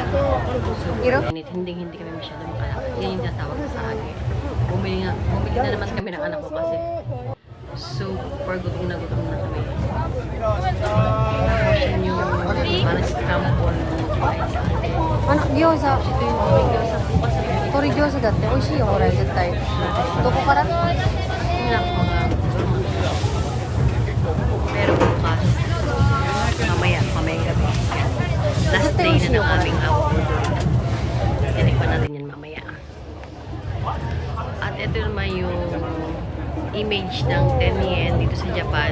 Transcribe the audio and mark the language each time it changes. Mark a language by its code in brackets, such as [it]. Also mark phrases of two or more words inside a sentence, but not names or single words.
[tl] So, hindi kami masyado makalakad. Yan yung tatawag sa akin. Bumili na naman kami ng anak ko kasi super gutom na kami. Tapos yun yung parang scramble rice sa atin. [ja] 餃子 [tl] Ito yung gyoza po kasi [ja] 鶏餃子だって美味しいよこれ絶対どこから [tl] Ilang mga pero bukas mamayang gabi [en] last day [tl] na ng aming outdoor. Tinikman natin yan mamaya. At ito naman yung image ng 10 yen dito sa Japan.